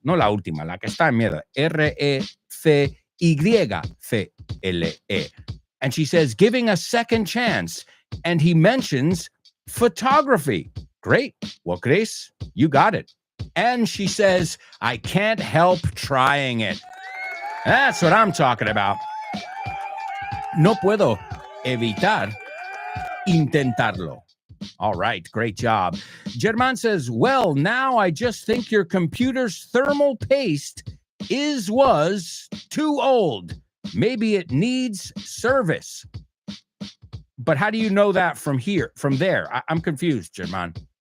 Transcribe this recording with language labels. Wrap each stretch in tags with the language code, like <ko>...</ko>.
<es>No la última, la que está en medio.</es> <en>R-E-C-Y-C-L-E. And she says, giving a second chance. And he mentions photography. Great. Well, Chris, you got it. And she says, I can't help trying it. That's what I'm talking about.</en> <es>No puedo evitar intentarlo.</es> <en>All right, great job. German says, well, now I just think your computer's thermal paste was too old. Maybe it needs service. But how do you know that from there? I'm confused, German.</en>